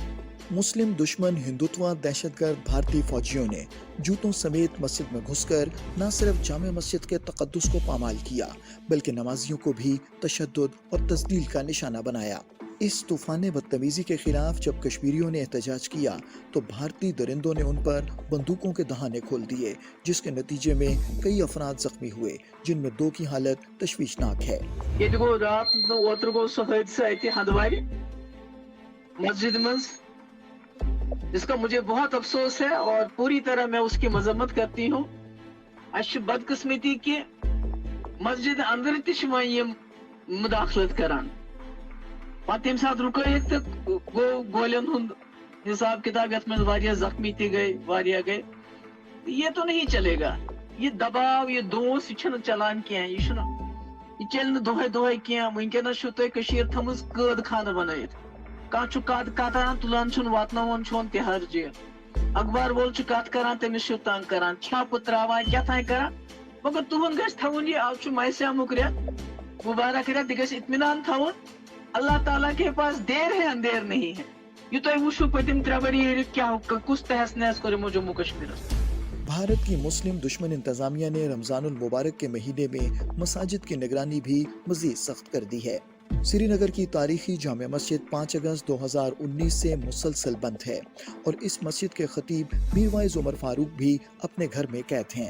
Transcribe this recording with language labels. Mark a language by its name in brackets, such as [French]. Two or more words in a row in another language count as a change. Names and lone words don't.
[Urdu] مسلم دشمن ہندوتوا دہشت گرد بھارتی فوجیوں نے جوتوں سمیت مسجد میں گھس کر نہ صرف جامع مسجد کے تقدس کو پامال کیا بلکہ نمازیوں کو بھی تشدد اور تذلیل کا نشانہ بنایا۔ اس طوفان بدتمیزی کے خلاف جب کشمیریوں نے احتجاج کیا تو بھارتی درندوں نے ان پر بندوقوں کے دہانے کھول دیے، جس کے نتیجے میں کئی افراد زخمی ہوئے، جن میں 2 کی حالت تشویشناک ہے۔ [Kashmiri] یہ رات اوتر گو سو حادثہ اتہ ہندوارِ مسجد مز، [Urdu] جس کا مجھے بہت افسوس ہے اور پوری طرح میں اس کی مذمت کرتی ہوں۔ [Kashmiri] اش بدقسمتی کہ مسجد اندر تہ مداخلت کران، پتہ ییٚمہِ ساتہٕ رُکٲیِتھ تہٕ گوٚو گولین ہُنٛد حساب کتاب یتھ منٛز واریاہ زخمی تہِ گئے، واریاہ گئے۔ [Urdu] یہ تو نہیں چلے گا، [Kashmiri] یہ دباؤ، یہ دوس، یہ چھنہٕ چلان کینٛہہ، یہ چلہِ نہٕ دۄہے دۄہے کینٛہہ۔ وٕنکیٚنس چھُو تۄہہِ کٔشیٖر تھٲومٕژ قٲد خانہٕ بنٲیِتھ، کانٛہہ چھُ کتان تُلان چھُن واتناوان چھُون تِہار جیل، اخبار وول چھُ کتھ کران تٔمِس چھُ تنگ کران، چھاپہٕ تراوان، کیٛاتھانۍ کران۔ مگر تُہُنٛد گژھِ تھاوُن یہ، آز چھُ ماہِ سیامُک رٮ۪تھ، مُبارک رٮ۪تھ، یہِ گژھِ اطمینان تھاوُن۔ [Urdu] اللہ تعالیٰ کے پاس دیر ہے اندھیر نہیں ہے۔ [Kashmiri] یہ تۄہہِ وٕچھو پٔتِم 3 ؤری ییٚلہِ کیٛاہ کُس تہس نہس کوٚر یِمو جموں کشمیرس۔ [Urdu] بھارت کی مسلم دشمن انتظامیہ نے رمضان المبارک کے مہینے میں مساجد کی نگرانی بھی مزید سخت کر دی ہے۔ سری نگر کی تاریخی جامع مسجد 5 اگست 2019 سے مسلسل بند ہے اور اس مسجد کے خطیب میر وائز عمر فاروق بھی اپنے گھر میں قید ہیں۔